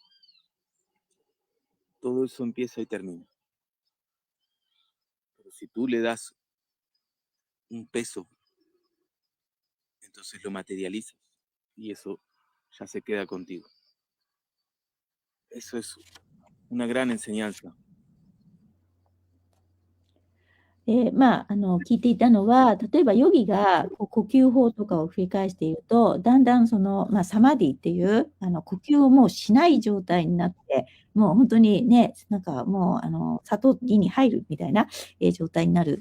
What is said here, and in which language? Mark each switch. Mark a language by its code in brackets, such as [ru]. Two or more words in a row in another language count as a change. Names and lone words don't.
[es] Todo eso empieza y termina. Pero si tú le das un peso, entonces lo materializas y eso ya se queda contigo. Eso es una gran enseñanza. [ja] 聞いていたのは、例えばヨギがこう呼吸法とかを繰り返していると、だんだんその、サマディっていう、呼吸をもうしない状態になって、もう本当にね、なんかもう、悟りに入るみたいな、状態になる。